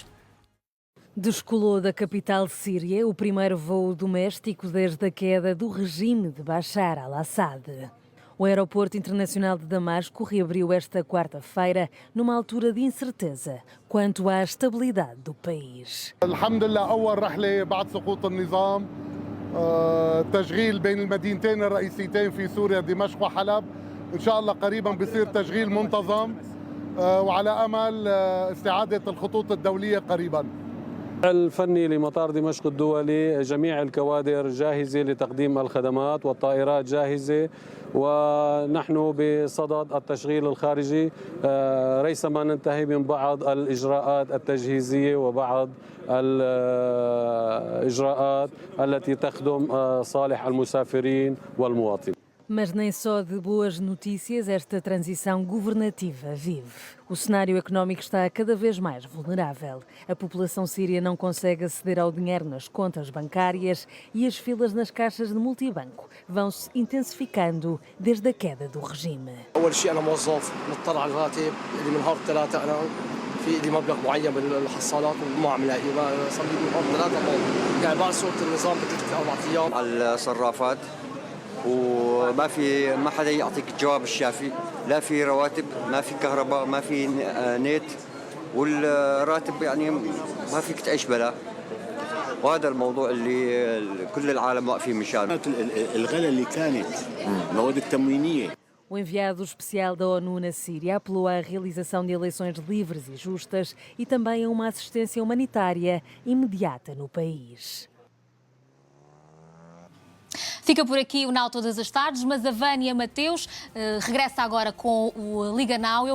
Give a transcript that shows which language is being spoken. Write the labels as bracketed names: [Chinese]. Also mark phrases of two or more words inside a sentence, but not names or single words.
[Portuguese] Descolou da capital síria o primeiro voo doméstico desde a queda do regime de Bashar al-Assad. O aeroporto internacional de Damasco reabriu esta quarta-feira numa altura de incerteza quanto à estabilidade do país. [Arabic] الحمد لله أول رحلة بعد سقوط النظام تشغيل بين المدينتين الرئيسيتين في سوريا دمشق وحلب إن شاء الله قريبا بصير تشغيل منتظم وعلى أمل استعادة الخطوط الدولية قريبا. الفني لمطار دمشق الدولي جميع الكوادر جاهزة لتقديم الخدمات والطائرات جاهزة ونحن بصدد التشغيل الخارجي ريثما ننتهي من بعض الإجراءات التجهيزية وبعض الإجراءات التي تخدم صالح المسافرين والمواطنين. [Portuguese] Mas nem só de boas notícias esta transição governativa vive. O cenário económico está cada vez mais vulnerável. A população síria não consegue aceder ao dinheiro nas contas bancárias e as filas nas caixas de multibanco vão-se intensificando desde a queda do regime. [Arabic] أول شيء أنا موظف مضطر على الراتب اللي من نهار 3 أنا في لي مبلغ معين بالحصالات وما عم لاقي صار لي من نهار 3 يعني بعد صوت النظام ب3 4 أيام على الصرافات ما حدا يعطيك الجواب الشافي، لا في رواتب، ما في كهرباء، ما في نت، والراتب يعني ما فيك تعيش بلا. وهذا الموضوع اللي كل العالم واقفين مشانه. الغلا اللي كانت المواد التموينيه. [Portuguese] O enviado especial da ONU na Síria apelou à realização de eleições livres e justas e também a uma assistência humanitária imediata no país. Fica por aqui o Now Todas as Tardes, mas a Vânia Mateus regressa agora com o Liga Now.